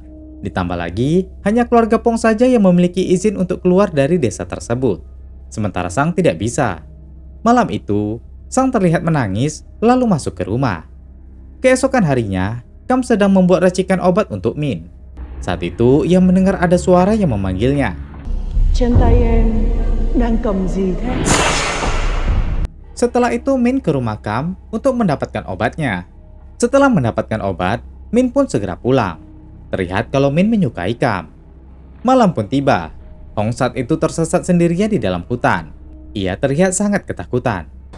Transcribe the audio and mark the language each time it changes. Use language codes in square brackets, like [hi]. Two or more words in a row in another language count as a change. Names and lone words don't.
[id] Ditambah lagi, hanya keluarga Pong saja yang memiliki izin untuk keluar dari desa tersebut. Sementara Sang tidak bisa. Malam itu, Sang terlihat menangis lalu masuk ke rumah. Keesokan harinya, Kam sedang membuat racikan obat untuk Min. Saat itu, ia mendengar ada suara yang memanggilnya. [vi] Trên tay em đang cầm gì thế? [id] Setelah itu, Min ke rumah Kam untuk mendapatkan obatnya. Setelah mendapatkan obat, Min pun segera pulang. Terlihat kalau Min menyukai Kam. Malam pun tiba. Hong saat itu tersesat sendirian di dalam hutan. Ia terlihat sangat ketakutan.